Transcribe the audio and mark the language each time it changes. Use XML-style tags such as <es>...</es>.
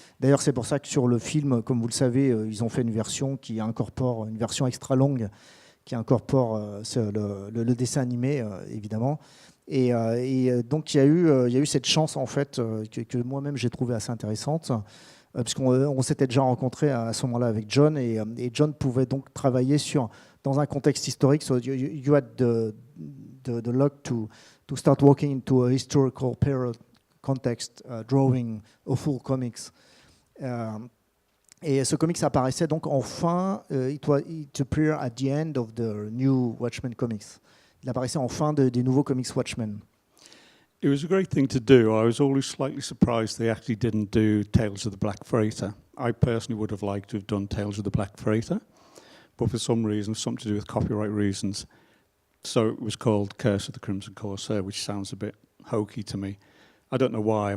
<fr>D'ailleurs, c'est pour ça que sur le film, comme vous le savez, ils ont fait une version qui incorpore une version extra longue qui incorpore le dessin animé, évidemment. Et donc, il y a eu cette chance, en fait, que moi-même j'ai trouvé assez intéressante, puisqu'on s'était déjà rencontré à ce moment-là avec John, et John pouvait donc travailler dans un contexte historique.</fr> <en>So you had the luck to start walking into a historical period context, drawing a full comics.</en> <fr>Et ce comics apparaissait donc enfin,</fr> <en>it appeared at the end of the new Watchmen comics.</en> <fr>Il apparaissait en fin des nouveaux comics Watchmen.</fr> <en>It was a great thing to do. I was always slightly surprised they actually didn't do Tales of the Black Freighter. I personally would have liked to have done Tales of the Black Freighter, but for some reason, something to do with copyright reasons, so it was called Curse of the Crimson Corsair, which sounds a bit hokey to me. I don't know why.</en>